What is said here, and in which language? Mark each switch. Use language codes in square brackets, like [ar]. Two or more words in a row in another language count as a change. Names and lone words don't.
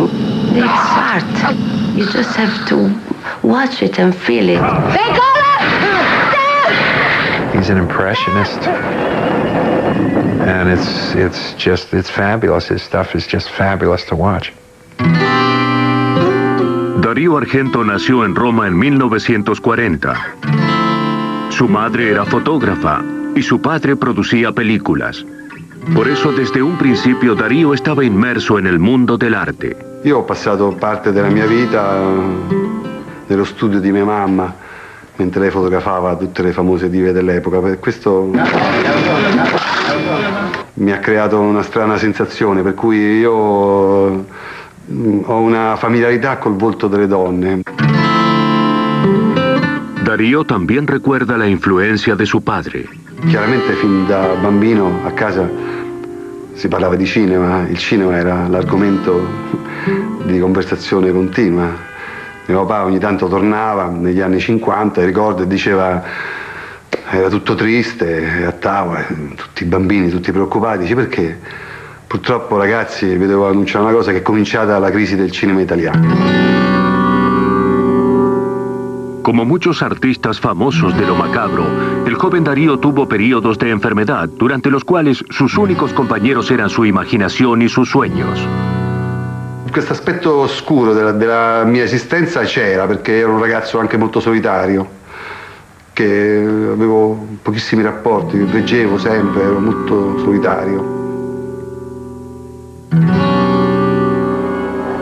[en] It's art. You just have to watch it and feel it. He's an impressionist. And it's fabulous. His stuff is just fabulous to watch. [es] Dario Argento nació en Roma en 1940. Su madre era fotógrafa y su padre producía películas. Por eso desde un principio Dario estaba inmerso en el mundo del arte. [it] Io ho passato parte della mia vita nello studio di mia mamma mentre lei fotografava tutte le famose dive dell'epoca. Per questo mi ha creato una strana sensazione, per cui io ho una familiarità col volto delle donne. [es] Dario también recuerda la influencia de su padre. [it] Chiaramente fin da bambino a casa si parlava di cinema, il cinema era l'argomento di conversazione continua. Mio papà ogni tanto tornava negli anni 50, ricordo, e diceva era tutto triste, a tavola, tutti i bambini, tutti preoccupati. Dice perché? Purtroppo ragazzi, vi devo annunciare una cosa, che è cominciata la crisi del cinema italiano. [es] Como muchos artistas famosos de lo macabro, el joven Dario tuvo periodos de enfermedad, durante los cuales sus únicos compañeros eran su imaginación y sus sueños. [it] Questo aspetto oscuro della mia esistenza c'era, perché ero un ragazzo anche molto solitario, che avevo pochissimi rapporti, leggevo sempre, ero molto solitario.